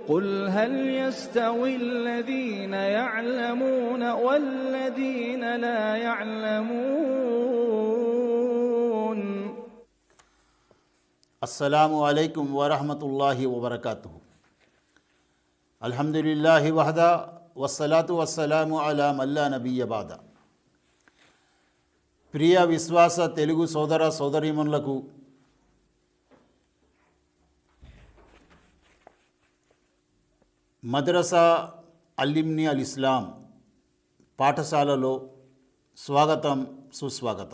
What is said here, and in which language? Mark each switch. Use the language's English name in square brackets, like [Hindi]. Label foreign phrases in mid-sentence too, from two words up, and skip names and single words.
[Arabic] قل هل يستوي الذين يعلمون والذين لا يعلمون. السلام عليكم ورحمة الله وبركاته. الحمد لله وحده والصلاة والسلام على من لا نبي بعد. [Telugu] ప్రియ విశ్వాస తెలుగు సోదర సోదరీమణులకు మద్రసా అల్లిమ్ని అల్ ఇస్లాం పాఠశాలలో స్వాగతం సుస్వాగతం.